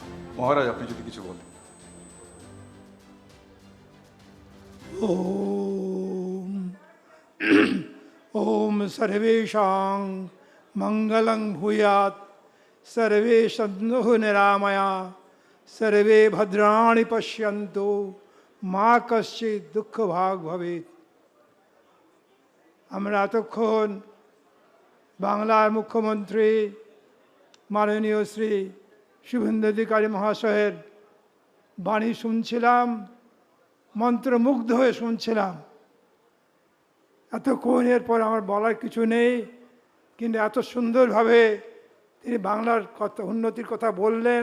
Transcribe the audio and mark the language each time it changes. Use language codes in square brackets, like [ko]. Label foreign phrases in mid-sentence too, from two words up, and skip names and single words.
[bn] মহারাজ আপনি যদি কিছু বলেন। [sa] ओम ओम सर्वेषां मंगलं भूयात् सर्वे सन्तु निरामया सर्वे भद्राणि पश्यन्तु मा कश्चित् दुःखभाग् भवेत्। [bn] আমরা এতক্ষণ বাংলার মুখ্যমন্ত্রী মাননীয় শ্রী শুভেন্দু অধিকারী মহাশয়ের বাণী শুনছিলাম, মন্ত্রমুগ্ধ হয়ে শুনছিলাম। এতক্ষণ এরপর আমার বলার কিছু নেই, কিন্তু এত সুন্দরভাবে তিনি বাংলার কথা উন্নতির কথা বললেন।